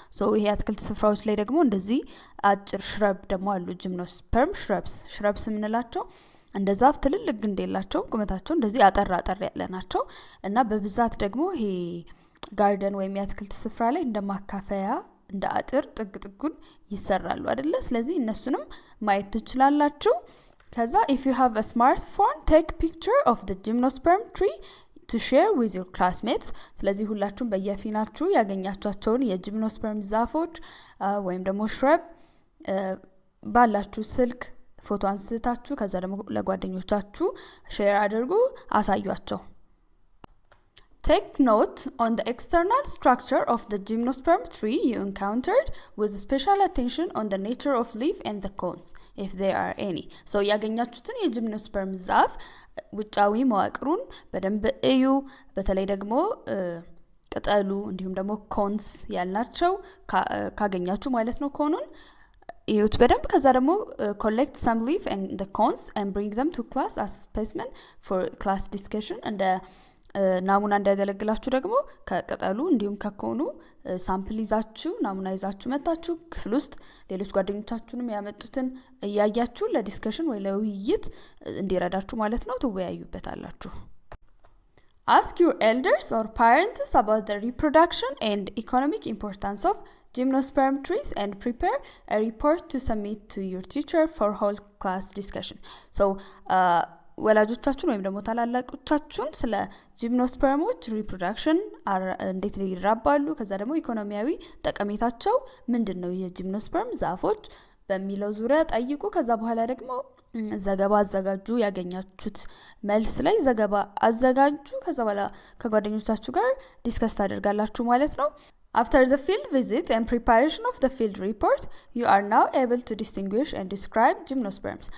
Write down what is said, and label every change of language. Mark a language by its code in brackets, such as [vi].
[am] so ይሄ አትክልት ስፍራዎች ላይ ደግሞ እንደዚህ አጭር shrub ደግሞ አሉ። gymnosperm shrubs ምንላቸው እንደ ዛፍ ትልልቅ ግንድ የላቸው፣ ቁመታቸው እንደዚህ አጠር ያለ ናቸው እና በብዛት ደግሞ ይሄ ጋርደን ወይም የአትክልት ስፍራ ላይ እንደማካፈያ እንደ አጥር ጥግጥጉን ይሰራሉ አይደለ? ስለዚህ እነሱንም ማየት ትችላላችሁ። ከዛ [en] if you have a smartphone take picture of the gymnosperm tree to share with your classmates. [am] ስለዚህ ሁላችሁም በየፊናችሁ ያገኛችኋቸውን የጂምኖስፐርም ዛፎች ወይም ደግሞ shrub ባላችሁ ስልክ ፎቶ አንስታችሁ ከዛ ደግሞ ለጓደኞቻችሁ ሼር አድርጉ፣ አሳዩአቸው። [en] Take note on the external structure of the gymnosperm tree you encountered with special attention on the nature of leaf and the cones if there are any. [am] so ያገኛችሁትን የጂምኖስፐርም ዛፍ ውጫዊ መዋቅሩን በደንብ እዩ። በተለይ ደግሞ ቅጠሉ እንዲሁም ደግሞ ኮንስ ያልናቸው ካገኛችሁ ማለት ነው ኮኑን እዩት በደንብ። ከዛ ደግሞ [en] collect some leaf and the cones and bring them to class as specimen for class discussion. [am] እንደ ናሙና እንዲያገለግላችሁ ደግሞ ከቅጠሉ እንዲሁም ከኮኑ ሳምፕል ይዛችሁ ናሙና ይዛችሁ መጣችሁ ክፍል ውስጥ ሌሎች ጓደኞቻችሁንም ያመጡትን እያያችሁ ለዲስከሽን ወይ ለውይይት እንዲረዳችሁ ማለት ነው ትወያዩበታላችሁ። [en] Ask your elders or parents about the reproduction and economic importance of gymnosperm trees and prepare a report to submit to your teacher for whole class discussion. [am] so ወላጆቻችሁን ወይም ደግሞ ታላላቆቻችሁን ስለ ጂምኖስፐርሞች ሪፕሮዳክሽን እንዴት ይራባሉ፣ ከዛ ደግሞ ኢኮኖሚያዊ ጠቀሜታቸው ምንድነው የጂምኖስፐርም ዛፎች በሚለው ዙሪያ ጠይቁ። ከዛ በኋላ ደግሞ ዘገባ አዘጋጁ። ያገኛችሁት መልስ ላይ ዘገባ አዘጋጁ። ከዛ በኋላ ከጓደኞቻችሁ ጋር ዲስከስ ታደርጋላችሁ ማለት ነው። [en] After the field visit and preparation of the field report, you are now able to distinguish and describe gymnosperms.